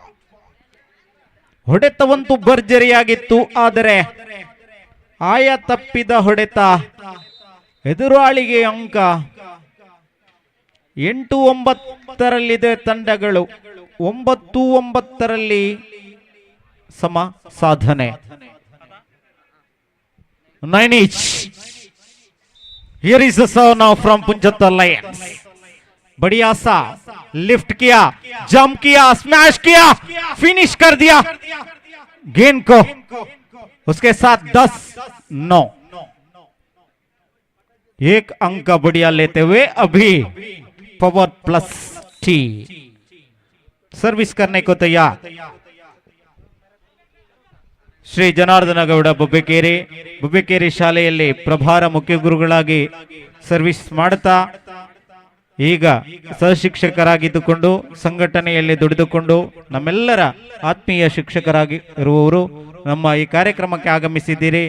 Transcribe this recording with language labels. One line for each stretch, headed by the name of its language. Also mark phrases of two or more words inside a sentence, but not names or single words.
Kannada: ಹೊಡೆತವಂತೂ ಭರ್ಜರಿಯಾಗಿತ್ತು, ಆದರೆ ಆಯ ತಪ್ಪಿದ ಹೊಡೆತ ಎದುರಾಳಿಗೆ ಅಂಕ. 8-9 ತಂಡಗಳು 9-9 ಸಮ ಸಾಧನೆ.
English: 9 each. Here is the serve now from Punjattar Lions.
Hindi: बढ़िया सा लिफ्ट किया, जंप किया, स्मैश किया, फिनिश कर दिया गेंद को. उसके साथ 10-9 एक अंक का बढ़िया लेते हुए अभी पावर प्लस टी सर्विस करने को तैयार.
Kannada: ಶ್ರೀ ಜನಾರ್ದನ ಗೌಡ ಬೊಬ್ಬೆಕೇರಿ ಶಾಲೆಯಲ್ಲಿ ಪ್ರಭಾರ ಮುಖ್ಯ ಗುರುಗಳಾಗಿ ಸರ್ವಿಸ್ ಮಾಡುತ್ತಾ ಈಗ ಸಹಶಿಕ್ಷಕರಾಗಿದ್ದುಕೊಂಡು ಸಂಘಟನೆಯಲ್ಲಿ ದುಡಿದುಕೊಂಡು ನಮ್ಮೆಲ್ಲರ ಆತ್ಮೀಯ ಶಿಕ್ಷಕರಾಗಿ ಇರುವವರು ನಮ್ಮ ಈ ಕಾರ್ಯಕ್ರಮಕ್ಕೆ ಆಗಮಿಸಿದ್ದೀರಿ.